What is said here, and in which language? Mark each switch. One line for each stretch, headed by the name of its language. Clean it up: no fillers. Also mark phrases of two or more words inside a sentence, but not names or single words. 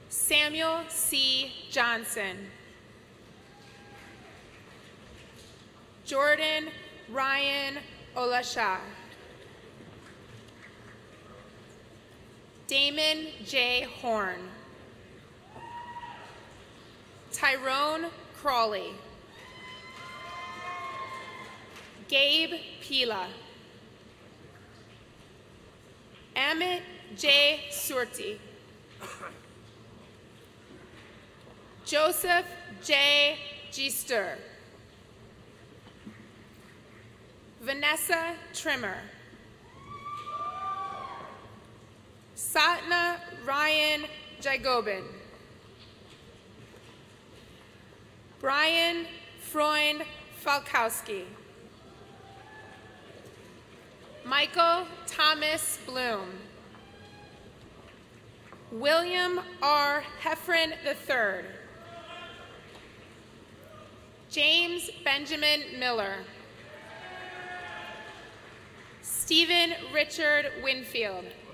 English: Samuel C. Johnson. Jordan Ryan Olasha. Damon J. Horn. Tyrone Crawley. Gabe Pila. Amit J. Surti. Joseph J. Gister. Vanessa Trimmer. Satna Ryan Jagobin. Brian Freund Falkowski. Michael Thomas Bloom. William R. Heffron III. James Benjamin Miller. Stephen Richard Winfield.